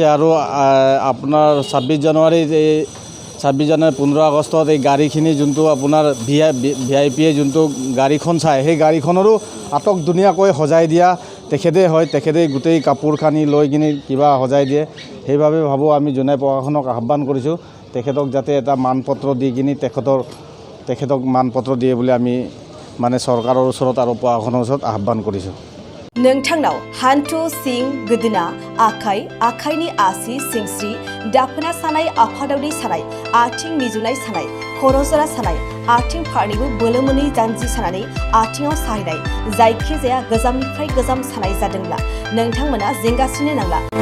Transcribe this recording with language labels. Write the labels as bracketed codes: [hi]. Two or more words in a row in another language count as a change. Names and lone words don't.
[as] আৰু আপোনাৰ 26 জানুৱাৰী 15 আগষ্টত এই গাড়ীখিনি যোনটো আপোনাৰ VIP যোনটো গাড়ীখন চায় সেই গাড়ীখনৰো আটক ধুনীয়াকৈ সজাই দিয়া তেখেতে হয়। তেখেতে গোটেই কাপোৰ কানি লৈ কিনে কিবা সজাই দিয়ে। সেইবাবে ভাবোঁ আমি জুনাই প্ৰশাসনক আহ্বান কৰিছোঁ তেখেতক যাতে এটা মানপত্ৰ দি কিনে তেখেতক মানপত্ৰ দিয়ে বুলি আমি মানে চৰকাৰৰ ওচৰত আৰু প্ৰশাসনৰ ওচৰত আহ্বান কৰিছোঁ। [brx] नोंथांनाव हान्थु सिं गोदोना आखाइनि आसि सिंस्रि दाफोना सानाय आफादावनि सानाय आथिं मिजुनाय सानाय खर' जरा सानाय आथिं फारनैबो बोलो मोनै जानजि सानानै आथिङाव साहैनाय जायखिजाया गोजामनिफ्राय गोजाम सानाय जादोंब्ला नोंथांमोना जिंगासिनो नांला।